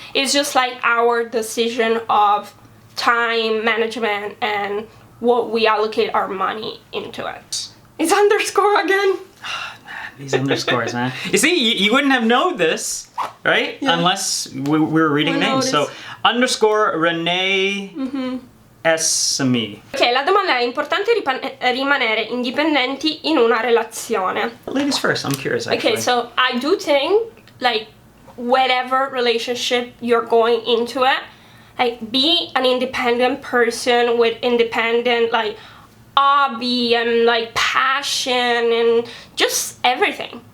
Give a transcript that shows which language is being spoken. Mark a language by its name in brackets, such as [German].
[English] It's just like our decision of time management and what we allocate our money into it. It's underscore again. These underscores, man. You see, you wouldn't have known this, right? Yeah. Unless we were reading names. So, underscore Renee S.me. [Italian] Ok, la domanda è: importante rimanere indipendenti in una relazione? [English] Ladies first, I'm curious actually. Okay, so I do think, like, whatever relationship you're going into it, like, be an independent person with independent, like, hobby and like passion and just everything.